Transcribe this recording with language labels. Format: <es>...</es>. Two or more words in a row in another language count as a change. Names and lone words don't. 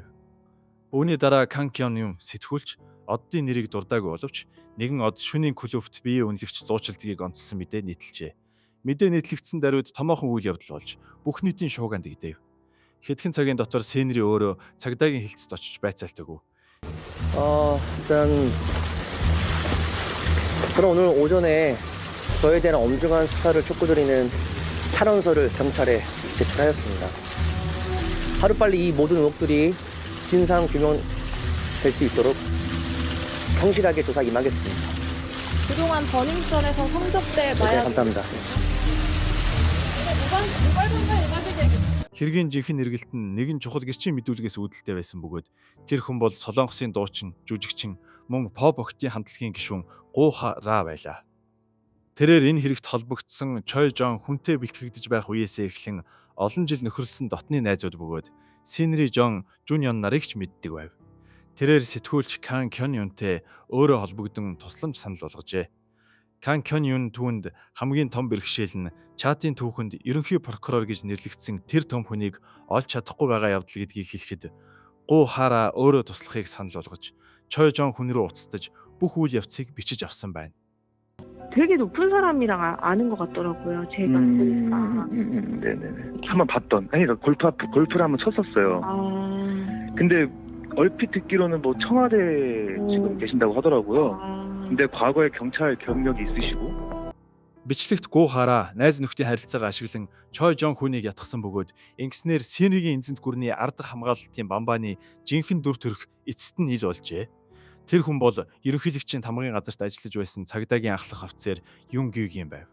<mn>Үүний дараа Кан Кён Юн сэтгүүлч оддын нэрийг дурдаагүй боловч нэгэн од шөнийн клубт биеэ үнэлэгч зуучилдгийг онцлсон мэдээ нийтэлжээ. Мэдээ нийтлэгдсэн даруйд томоохон үйл явдал болж бүх нийтийн шуугианд игдэв. Хэдхэн цагийн дотор Сенри өөрөө цагдаагийн хилцэд очиж байцаалт өгөв.</mn> <ko>일단 저는 오늘 오전에 저에 대한 엄중한 수사를 촉구드리는 탄원서를 경찰에 제출하였습니다. 하루빨리 이 모든 의혹들이 진상 규명될 수 있도록 성실하게 조사 임하겠습니다. 그동안 버닝썬에서 성접대 네, 마약 감사합니다. 모발 검사에 임하실 계획</ko> <mn>Хэргийн жинхэнэ эргэлт нь нэгэн чухал гэрчийн мэдүүлгээс үүдэлтэй байсан бөгөөд тэр хүн бол Солонгосын дуучин, жүжигчин, мөн pop охтын хамтлагийн гишүүн Гу Хара байлаа. Тэрээр энэ хэрэгт холбогдсон Чой Жон хүнтэй бэлтгэгдэж байх үеэсээ эхлэн олон жил нөхөрлсөн дотны найзууд бөгөөд Синри Жон Жуньон нарыг ч мэддэг байв. Тэрээр сэтгүүлч Кан Кён Юнтэй өөрөө холбогдсон тусламж санал болгожээ. Кан Кён Юн түүнд хамгийн том бэрхшээл нь чатын түүхэнд ерөнхий прокурор гэж нэрлэгдсэн тэр том хүнийг олж чадахгүй байгаа явдал гэдгийг хэлэхэд Гу Хара өөрөө туслахыг санал болгож Чой Жон хүн рүү уцтаж бүх үйл явцыг бичиж авсан байна.</mn> <ko>되게 높은 사람이랑 아는 것 같더라고요. 제가 보니까. 네네네. 한번 봤던. 아니, 골프를 한번 쳤었어요. 근데 얼핏 듣기로는 뭐 청와대 지금 계신다고 하더라고요. 근데 과거에 경찰 경력이 있으시고.</ko> <mn>Бичлэгт Гу Хара найз нөхдийн харилцаагаа ашиглан Чой Жон хүнийг ятгсан бөгөөд ингэснээр Синригийн эзэнт гүрний ард хамгаалалтын бамбааны жинхэнэ дүр төрх эцэст нь ил болжээ. Тэр хүн бол ерөнхийлөгчийн тамгын газарт ажиллаж байсан цагдаагийн ахлах офицер Юн Гюгийн байв.</mn>